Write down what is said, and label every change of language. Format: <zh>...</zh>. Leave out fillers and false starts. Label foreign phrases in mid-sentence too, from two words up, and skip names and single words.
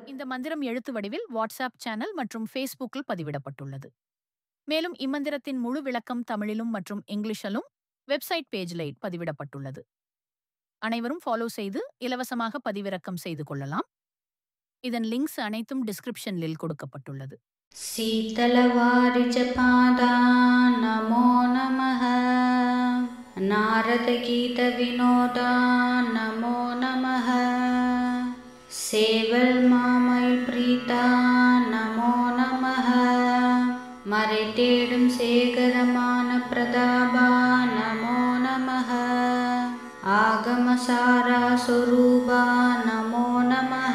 <ta>இந்த மந்திரம் எழுத்து வடிவில் வாட்ஸ்அப் சேனல் மற்றும் ஃபேஸ்புக்கில் பதிவிடப்பட்டுள்ளது. மேலும் இம்மந்திரத்தின் முழு விளக்கம் தமிழிலும் மற்றும் இங்கிலீஷிலும்</ta> <en>website page</en> <ta>பதிவிடப்பட்டுள்ளது. அனைவரும் ஃபாலோ செய்து இலவசமாக பதிவிறக்கம் செய்து கொள்ளலாம். இதன் லிங்க்ஸ் அனைத்தும் டிஸ்கிரிப்ஷனில் கொடுக்கப்பட்டுள்ளது.</ta> <sa>शीतलवारिजपादा नमो नमः। नारदगीतविनोदा नमो नमः।</sa> <ta>சேவல்மாமயில் பிரீதா</ta> <sa>नमो नमः।</sa> <ta>மறைதேடும் சேகரமான பிரதாபா</ta> <sa>नमो नमः।</sa> <ta>ஆகமசாரா சொரூபா</ta> <sa>नमो नमः।</sa>